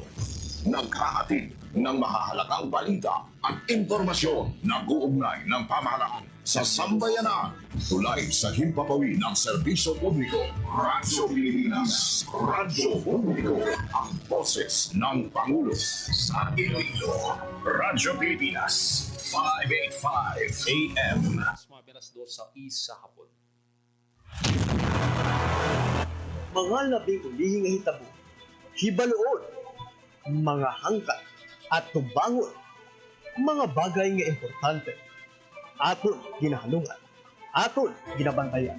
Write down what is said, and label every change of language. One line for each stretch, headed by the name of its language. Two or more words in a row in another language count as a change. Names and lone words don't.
Filipino: Naghahatid ng mahahalagang balita at impormasyon na uugnay ng pamahalaan sa sambayanan. Tulay sa himpapawid ng serbisyo publiko. Radyo Pilipinas. Radyo Publiko. Ang boses ng Pangulo sa Iloilo. Radyo Pilipinas. 585 AM.
Hiligaynon: Mabilas do sa isa hapon. Mga labing ulihing nga hitabo, hibaluon, mga hangkat at tubangon, mga bagay nga importante, aton ginahalungan, aton ginabantayan.